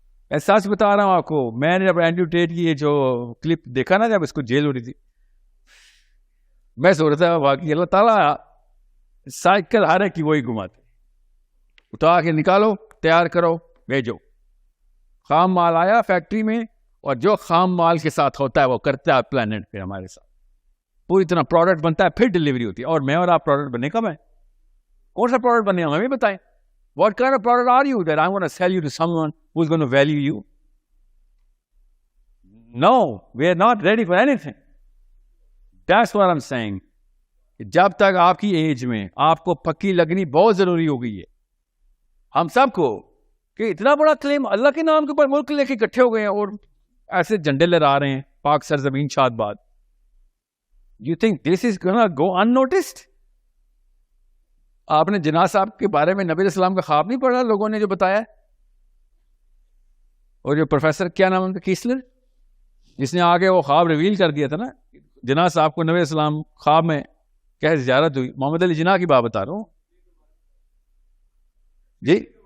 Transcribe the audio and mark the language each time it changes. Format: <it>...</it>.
<ur>میں سچ بتا رہا ہوں آپ کو. میں نے جب اینڈریو ٹیٹ کی یہ جو کلپ دیکھا نا, جب اس کو جیل ہو رہی تھی, میں سوچ رہا تھا واقعی اللہ تعالیٰ سائیکل ہر ایک کی وہی گھماتے, اٹھا کے نکالو, تیار کرو, بھیجو. خام مال آیا فیکٹری میں, اور جو خام مال کے ساتھ ہوتا ہے وہ کرتا ہے پلانٹ پھر ہمارے ساتھ, پوری طرح پروڈکٹ بنتا ہے, پھر ڈلیوری ہوتی ہے. اور میں اور آپ پروڈکٹ بننے کب ہیں؟ کون سا پروڈکٹ بنے ہمیں بھی بتائیں.</ur> <en>What kind of product are you that I want to sell you to someone who's going to value you? No, we are not ready for anything. That's what I'm saying.</en> <ur>جب تک آپ کی age میں آپ کو پکی لگنی بہت ضروری ہو گئی ہے ہم سب کو, کہ اتنا بڑا کلیم اللہ کے نام کے اوپر ملک لے کے اکٹھے ہو گئے ہیں اور ایسے جھنڈے لہرا رہے ہیں پاک سرزمین شاد باد.</ur> <en>You think this is gonna go unnoticed?</en> <ur>آپ نے جناح صاحب کے بارے میں نبی علیہ السلام کا خواب نہیں پڑھا لوگوں نے جو بتایا؟ اور جو پروفیسر کیا نام ان کا, کیسلر, جس نے آگے وہ خواب ریویل کر دیا تھا نا جناح صاحب کو, نبی علیہ السلام خواب میں کیا زیارت ہوئی. محمد علی جناح کی بات بتا رہا ہوں جی.</ur>